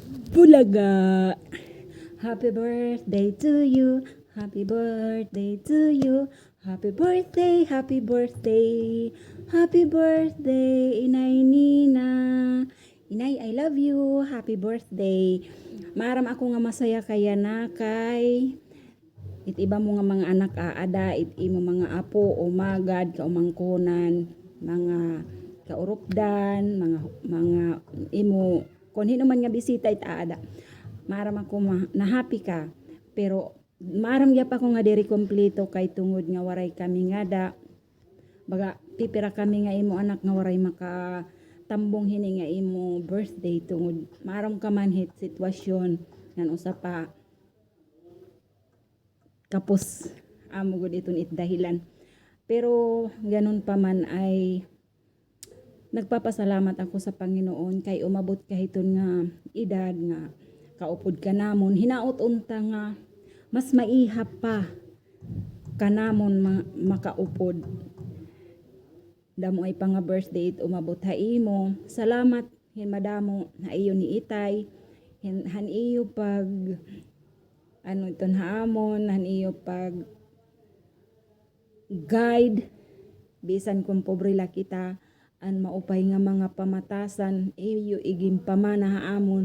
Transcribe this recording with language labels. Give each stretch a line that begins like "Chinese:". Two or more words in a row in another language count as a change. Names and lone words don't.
English: Bulaga. Happy birthday to you. Happy birthday to you. Happy birthday, happy birthday. Happy birthday,
Waray: Inay Nina. Inay,
English: I love you. Happy birthday.
Waray: Maaram ako nga masaya kaya na kay it iba mo nga mga anak aada, it imo mga apo o magad kaumangkonan, mga kaurupdan, mga imo kun hino man nga bisita it aada. Maaram ako na happy ka. Pero maaram gyap ako nga diri kompleto kay tungod nga waray kami nga da. Baga pipira kami nga imo anak nga waray maka tambong hini nga imo birthday tungod maaram ka man hit sitwasyon ngan usa pa kapos amo gud iton it dahilan.
Filipino: Pero ganun pa man ay nagpapasalamat ako sa Panginoon
Waray: kay umabot kahiton nga edad nga kaupod ka namon hinaot unta nga mas maihap pa kanamon makaupod. Damo ay pang birthday umabot ha imo. Salamat hin madamo na iyo ni Itay. Han iyo pag ano iton haamon, han iyo pag guide bisan kung pobre la kita an maupay nga mga pamatasan iyo iging pamana haamon.